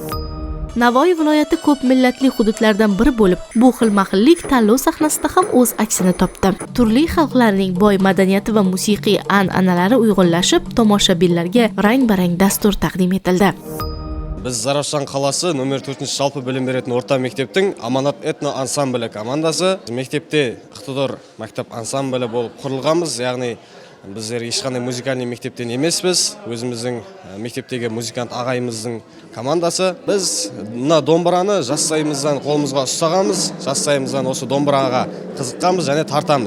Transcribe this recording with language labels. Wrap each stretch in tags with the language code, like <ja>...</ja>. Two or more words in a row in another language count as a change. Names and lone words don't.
<uz>Navoiy viloyati ko'p millatli hududlardan biri bo'lib, bu xilma-xillik tanlov sahnasida ham o'z aksini topdi. Turli xalqlarning boy madaniyati va musiqiy an'analari uyg'unlashib, tomoshabinlarga rang-barang dastur taqdim etildi. Biz Zarafshon qalasi</uz> <kk>номер 4-жалпы білім беретін орта мектептің Аманат этно ансамблі командасы. Мектепте Iqtidor maktab ансамблі болып құрылғанбыз, яғни біздер ешқандай музыкальный мектептен емеспіз. Өзіміздің мектептегі музыкант ағайымыздың командасы. Біз мына домбыраны жастайымыздан қолымызға ұстағанбыз, жастайымыздан осы домбыраға қызыққанбыз және тартамыз.</kk>